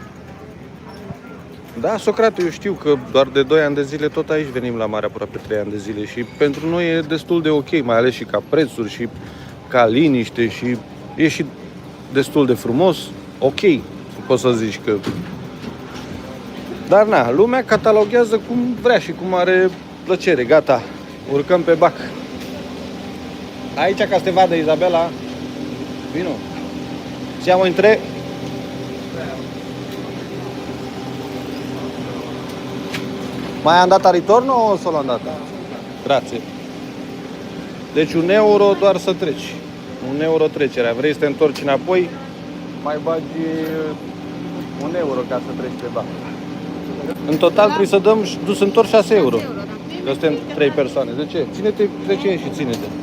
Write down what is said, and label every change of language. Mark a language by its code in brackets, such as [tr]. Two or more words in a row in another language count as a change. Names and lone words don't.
[ro] Da, Socrate, eu știu că doar de 2 ani de zile tot aici venim la mare, aproape 3 ani de zile și pentru noi e destul de ok, mai ales și ca prețuri și ca liniște și e și destul de frumos, ok, poți să zici că... Dar na, lumea cataloghează cum vrea și cum are plăcere, gata, urcăm pe bac. Aici ca să te vadă Izabela, [it] vino, siamo in 3. Mai andata ritorno o solo andata? Grazie. [ro] Deci €1 doar să treci. €1 trecerea. Vrei să te întorci înapoi? Mai bagi €1 ca să treci pe bac. În total trebuie să dăm dus întorc €6. Că suntem 3 persoane. De ce? Ține-te, trece și ține-te.